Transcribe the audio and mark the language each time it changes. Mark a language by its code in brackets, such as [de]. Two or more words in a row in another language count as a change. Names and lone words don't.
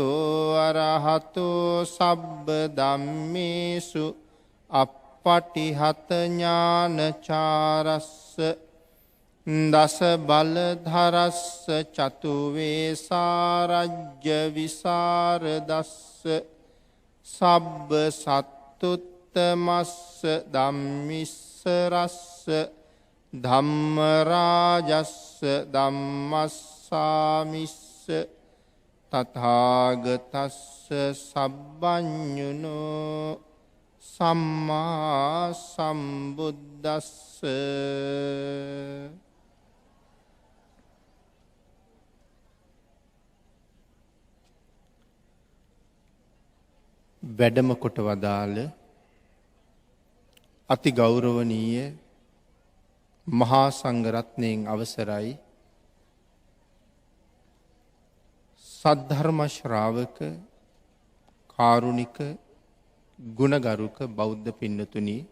[pi] අරහතෝ සබ්බ ධම්මේසු අප්පටිහත ඥානචාරස්ස දස බලධරස්ස චතු වේසාරජ්‍ය විසරදස්ස සබ්බ සත්තුත්තමස්ස ධම්මිස්සරස්ස ධම්ම රාජස්ස ධම්මස්සාමිස්ස තථාගතස්ස සබ්බඤුනෝ සම්මා සම්බුද්දස්ස [si] වැඩම කොට වදාළ අති ගෞරවනීය මහා සංඝරත්නයන් අවසරයි සද්ධර්ම ශ්‍රාවක කාරුණික ගුණගරුක බෞද්ධ පින්නතුනි